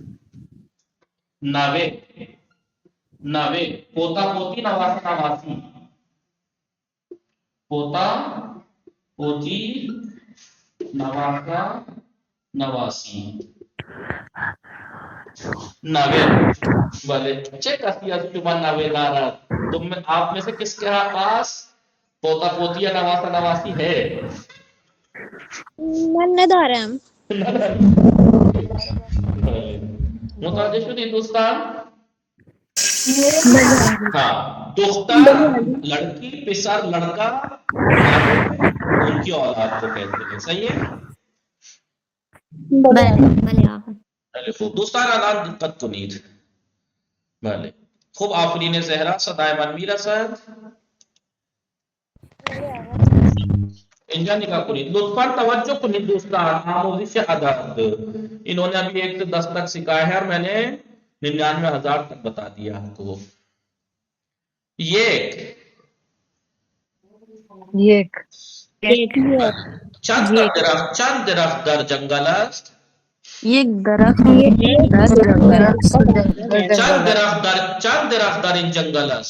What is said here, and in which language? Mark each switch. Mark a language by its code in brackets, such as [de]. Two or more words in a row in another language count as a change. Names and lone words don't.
[ur] نوے پوتا پوتی نواسا نواسی پوتا پوتی نواسا نواسی 90 بھلے چیک کیا [fa] شما 90 دارت [ur] تم میں آپ میں سے کس کے پاس پوتا پوتی یا نواسا نواسی ہے [fa] من ندارم متوجہ شدید [ur] ہندوستان ہاں دختر لڑکی پسر لڑکا ان کی اولاد کو کہتے ہیں صحیح ہے [fa] دوستان الان دقت کنید بله خوب آفرین زهرا صدای من میرسد اینجا نگاه کنید لطفا توجه کنید دوستان آموزش عدد [ur] انہوں نے ابھی 1 سے 10 تک سکھایا ہے اور میں نے 99,000 تک بتا دیا آپ کو [fa] یک چند درخت در جنگل است یک درخت چند درخت در این جنگل است